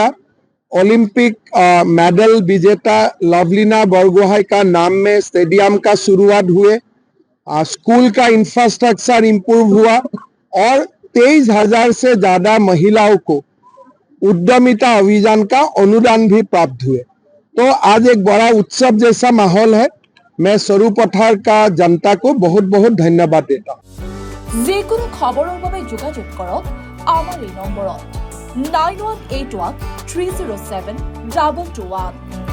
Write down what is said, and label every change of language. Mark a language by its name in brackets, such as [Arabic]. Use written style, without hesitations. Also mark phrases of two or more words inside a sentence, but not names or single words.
[Hindi] ओलंपिक मेडल विजेता लवलीना बरगोहाई का नाम में स्टेडियम का शुरुआत हुए, स्कूल का इंफ्रास्ट्रक्चर इंप्रूव हुआ और 23,000 से ज्यादा महिलाओं को उद्यमिता अभियान का अनुदान भी प्राप्त हुए। तो आज एक बड़ा उत्सव जैसा माहौल है। मैं सरूपथर का जनता को बहुत बहुत धन्यवाद देता हूँ। [Assamese] যিকোনো খবৰৰ বাবে যোগাযোগ কৰক আমাৰ এই নম্বৰত 9181 307 2221।